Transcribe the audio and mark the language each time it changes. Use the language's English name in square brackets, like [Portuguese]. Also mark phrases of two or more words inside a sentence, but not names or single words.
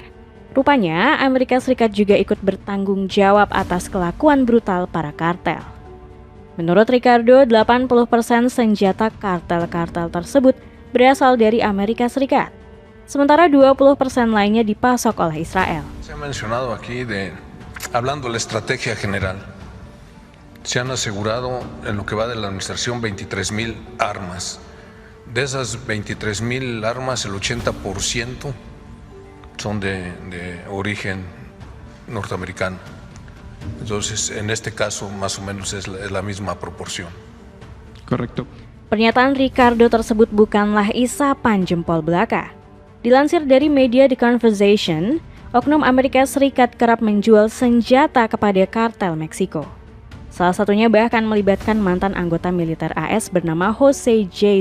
[Indonesian] Rupanya, Amerika Serikat juga ikut bertanggung jawab atas kelakuan brutal para kartel. Menurut Ricardo, 80% senjata kartel-kartel tersebut berasal dari Amerika Serikat. Sementara 20% lainnya dipasok oleh Israel. [Spanish] Se ha mencionado aquí hablando de la estrategia general, se han asegurado en lo que va de la administración 23,000 armas. De esas 23,000 armas, el 80% son de origen norteamericano. Entonces, en este caso, más o menos es la misma proporción. Correcto. [Indonesian] Pernyataan Ricardo tersebut bukanlah isapan jempol belaka. Dilansir dari media The Conversation, oknum Amerika Serikat kerap menjual senjata kepada kartel Meksiko. Salah satunya bahkan melibatkan mantan anggota militer AS bernama Jose J.